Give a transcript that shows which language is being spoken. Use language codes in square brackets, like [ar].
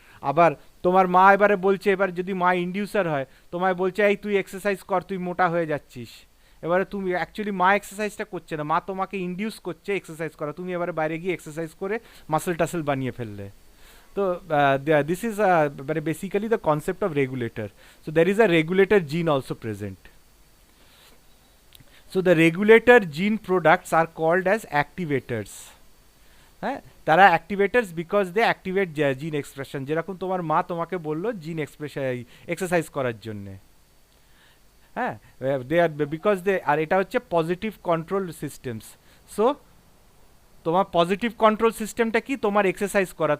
[bn] আবার তোমার মা এবারে বলছে, এবার যদি মা ইন্ডিউসার হয়, তোমায় বলছে এই তুই এক্সারসাইজ কর, তুই মোটা হয়ে যাচ্ছিস। এবারে তুমি অ্যাকচুয়ালি মা এক্সারসাইজটা করছে না, মা তোমাকে ইন্ডিউস করছে এক্সারসাইজ করা, তুমি এবারে বাইরে গিয়ে এক্সারসাইজ করে মাসল টাসল বানিয়ে ফেললে। [en] তো this is মানে basically the concept of regulator. So there is a regulator gene also present. So the regulator gene products are called as activators. [bn] হ্যাঁ, তারা অ্যাক্টিভেটার্স [en] because they activate gene expression, [bn] যেরকম তোমার মা তোমাকে বললো জিন এক্সপ্রেশন এক্সারসাইজ করার জন্যে। হ্যাঁ, দে আর বিকজ দে, আর এটা হচ্ছে পজিটিভ কন্ট্রোল সিস্টেমস। সো তোমার পজিটিভ কন্ট্রোল সিস্টেমটা কি? তোমার এক্সারসাইজ করা।